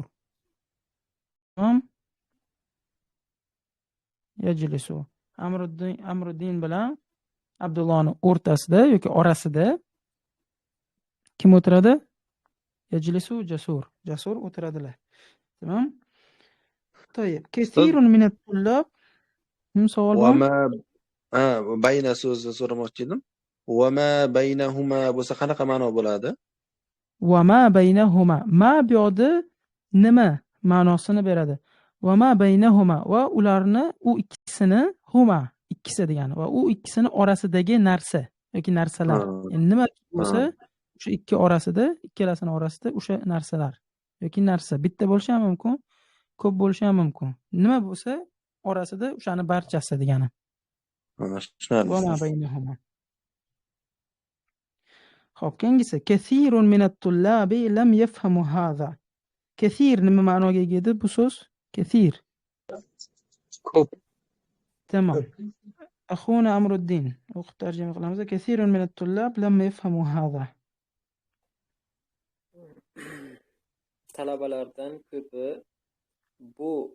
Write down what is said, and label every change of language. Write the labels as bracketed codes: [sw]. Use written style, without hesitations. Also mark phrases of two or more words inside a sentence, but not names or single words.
[ar] تمام؟ يجلس. [uz] Amriddin bilan Abdullohning o'rtasida yoki orasida kim o'tiradi? [ar] يجلس جسور. [uz] Jasur o'tiradilar. Tamam? [ar] طيب كثير من الطلاب Savol [uz] Va bormi? [ar] ما بين [uz] so'zni so'ramoqchi edim. Va [ar] ما بينهما [uz] bo'lsa qanaqa ma'no bo'ladi? [ar] وما بينهما. [uz] Ma bu yoqda nima ma'nosini beradi. [ar] وما بينهما [uz] va ularni u ikkisini huma ikkisi degani va u ikkisini orasidagi narsa yoki narsalar. Ha, Ya'ni nima ha. bo'lsa o'sha ikki orasida, ikkalasini orasida o'sha narsalar yoki narsa bitta bo'lishi ham mumkin, ko'p bo'lishi ham mumkin. Nima bo'lsa orasida o'shani barchasi degani. [ar] وما [uz] Tushunarli. baynahuma. Xo'p, keyingisi [ar] كثير من الطلاب لم يفهم هذا. [uz] Kathir nima ma'noga ega edi bu so'z? Kathir. ko'p. Tamam. Akhuna Amruddin o'qib tarjima qilamiz. [ar] كثير من الطلاب لم يفهم هذا. [uz] Talabalardan ko'pi bu